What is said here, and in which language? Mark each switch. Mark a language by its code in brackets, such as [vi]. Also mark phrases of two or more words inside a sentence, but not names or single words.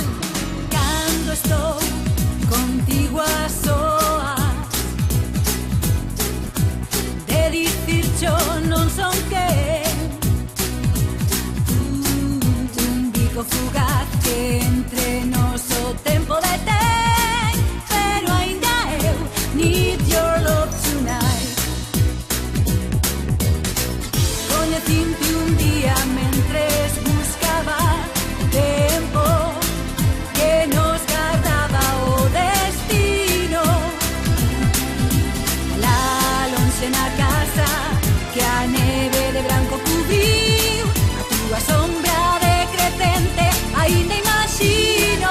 [gl] Cando estou contigo a soas, de dicir yo non son quen, un bico fugaz que entre nos o tempo detén, pero ainda eu [en] need your love tonight. [gl] Coñecinte un día mentres buscaba tempo que nos guardaba o destino. La lonxe na casa que a neve de branco cubriu, a túa sombra decrecente ainda imagino.